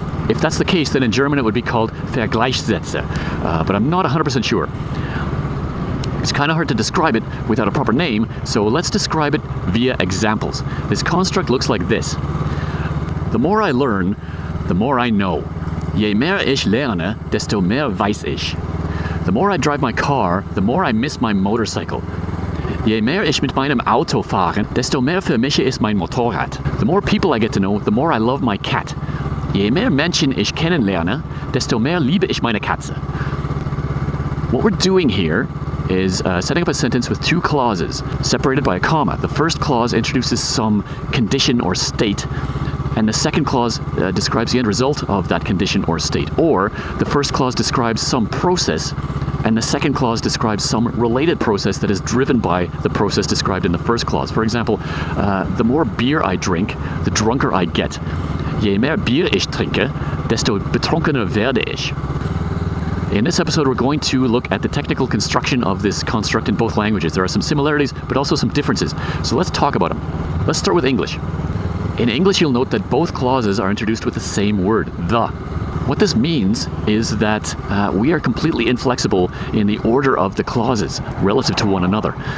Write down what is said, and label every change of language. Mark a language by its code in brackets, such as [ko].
[en] If that's the case, then in German it would be called Vergleichssätze, but I'm not 100% sure. It's kind of hard to describe it without a proper name, so let's describe it via examples. This construct looks like this. The more I learn, the more I know. [de] Je mehr ich lerne, desto mehr weiß ich. [en] The more I drive my car, the more I miss my motorcycle. [de] Je mehr ich mit meinem Auto fahre, desto mehr vermische ich mein Motorrad. [en] The more people I get to know, the more I love my cat. [de] Je mehr Menschen ich kennenlerne, desto mehr liebe ich meine Katze. [en] What we're doing here is setting up a sentence with two clauses, separated by a comma. The first clause introduces some condition or state, and the second clause describes the end result of that condition or state. Or the first clause describes some process, and the second clause describes some related process that is driven by the process described in the first clause. For example, the more beer I drink, the drunker I get. [de] Je mehr Bier ich trinke, desto betrunkener werde ich. [en] In this episode, we're going to look at the technical construction of this construct in both languages. There are some similarities, but also some differences. So let's talk about them. Let's start with English. In English, you'll note that both clauses are introduced with the same word, the. What this means is that we are completely inflexible in the order of the clauses relative to one another.